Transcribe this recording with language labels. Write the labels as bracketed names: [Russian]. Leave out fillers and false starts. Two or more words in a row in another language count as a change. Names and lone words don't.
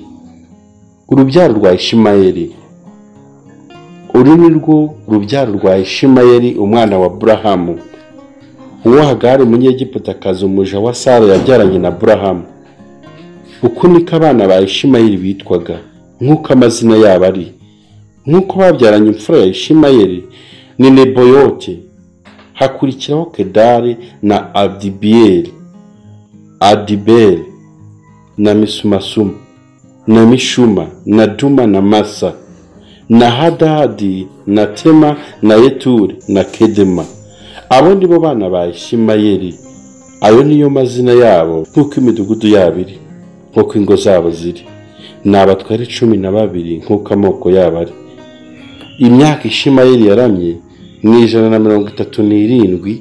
[Kinyarwanda] Urubyaro rwa Ishimayeli. Uru ni rwo urubyaro rwa Ishimayeli umwana wa Aburahamu, uwo Hagari umunyegiputakazi umuja wa Sara yabyaranye na Aburahamu. Uku niko abana ba Ishimayeli bitwaga, nk'uko amazina yabo ari. Nk'uko babyaranye imfura ya Ishimayeli ni Neboyote, hakurikiraho Kedari na Adibeli na Misumasuma na Mishuma na Duma na Masa na Hadadi na Tema na Yeturi na Kedema. Abo ni bo bana ba Ishimayeli. Ayo niyo mazina yabo nk'uko imidugudu yabo iri, nk'uko ingo zabo ziri. Ni abatware 12 nk'uko amoko yabo ari. Imyaka Ishimayeli yaramye ni 137.